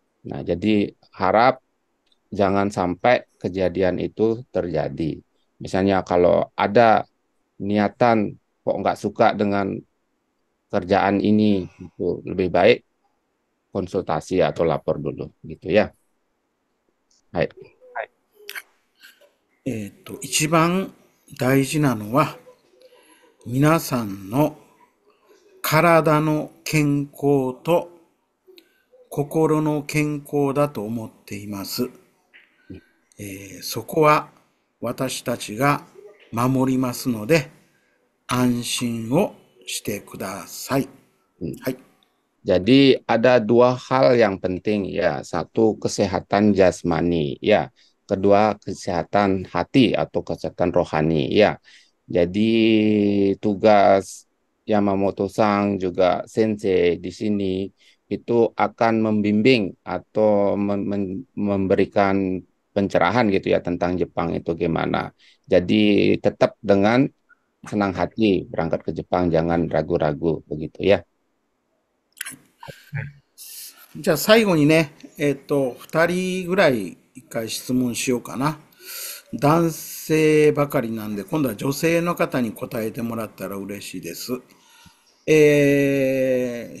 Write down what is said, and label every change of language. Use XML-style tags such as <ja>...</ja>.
<id>Nah, jadi harap jangan sampai kejadian itu terjadi. Misalnya kalau ada niatan kok nggak suka dengan kerjaan ini, itu lebih baik konsultasi atau lapor dulu, gitu ya.</id> <ja>Hai. 一番大事なのは、皆さんの体の健康と心の健康だと思っています。そこは私たちが守りますので、安心をしてください。はい。</ja> <id>Jadi ada dua hal yang penting ya. Satu kesehatan jasmani ya. Kedua kesehatan hati atau kesehatan rohani ya. Jadi tugas Yamamoto-san juga sensei di sini itu akan membimbing atau memberikan pencerahan gitu ya tentang Jepang itu gimana. Jadi tetap dengan senang hati berangkat ke Jepang, jangan ragu-ragu begitu ya.</id> <ja>じゃあ最後にね、二人ぐらい一回質問しようかな。男性ばかりなんで、今度は女性の方に答えてもらったら嬉しいです。</ja>